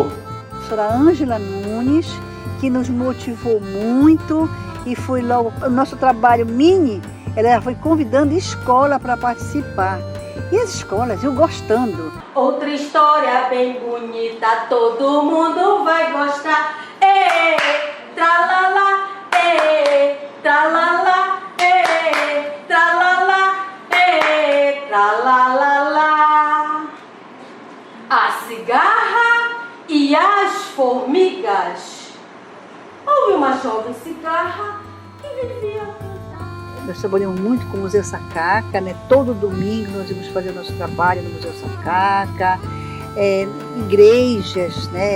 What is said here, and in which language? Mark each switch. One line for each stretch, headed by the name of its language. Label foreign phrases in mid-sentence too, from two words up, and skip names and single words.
Portuguese: A professora Ângela Nunes, que nos motivou muito. E foi logo, o nosso trabalho mini, ela foi convidando escola para participar. E as escolas, eu gostando. Outra história bem bonita, todo mundo vai gostar. Ê, tralala, ê, tralala, ê, tralala, ê, tralalala. A cigarra e as formigas. Houve uma jovem cigarra que vivia a cantar. Nós trabalhamos muito com o Museu Sacaca, né? Todo domingo nós íamos fazer o nosso trabalho no Museu Sacaca, igrejas, né?